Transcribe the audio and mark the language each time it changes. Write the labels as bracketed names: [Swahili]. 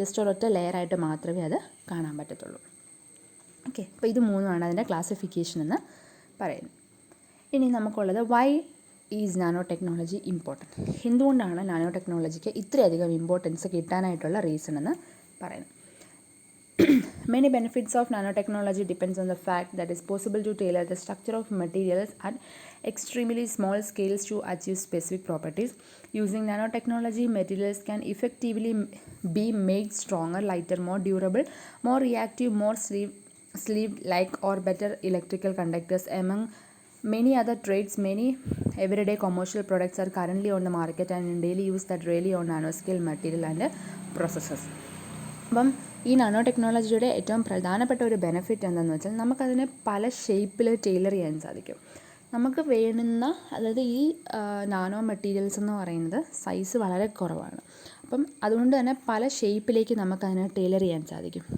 [Malayalam] Just ഒരൊറ്റ ലെയറായിട്ട് മാത്രമേ അത് കാണാൻ പറ്റത്തുള്ളൂ. ഓക്കെ, അപ്പോൾ ഇത് 3ആണ് അതിൻ്റെ ക്ലാസിഫിക്കേഷൻ എന്ന് പറയുന്നത്. ഇനി നമുക്കുള്ളത് [English] Why is nano technology important. [Malayalam] എന്തുകൊണ്ടാണ് നാനോ ടെക്നോളജിക്ക് ഇത്രയധികം ഇമ്പോർട്ടൻസ് കിട്ടാനായിട്ടുള്ള റീസൺ എന്ന് പറയുന്നത്. [English] Many benefits of nanotechnology depends on the fact that it's possible to tailor the structure of materials at extremely small scales to achieve specific properties. Using nanotechnology, materials can effectively be made stronger, lighter, more durable, more reactive, more sleeve-like, or better electrical conductors. Among many other traits, many everyday commercial products are currently on the market and in daily use that rely on nanoscale material and processes. [Malayalam] അപ്പം ഈ nano ടെക്നോളജിയുടെ ഏറ്റവും പ്രധാനപ്പെട്ട ഒരു benefit എന്താണെന്ന് വെച്ചാൽ നമുക്കതിനെ പല ഷേപ്പിൽ ടൈലർ ചെയ്യാൻ സാധിക്കും. നമുക്ക് വേണ്ടുന്ന, അതായത് ഈ നാനോ മെറ്റീരിയൽസ് എന്ന് പറയുന്നത് സൈസ് വളരെ കുറവാണ്. അപ്പം അതുകൊണ്ട് തന്നെ പല ഷേപ്പിലേക്ക് നമുക്കതിനെ ടൈലർ ചെയ്യാൻ സാധിക്കും.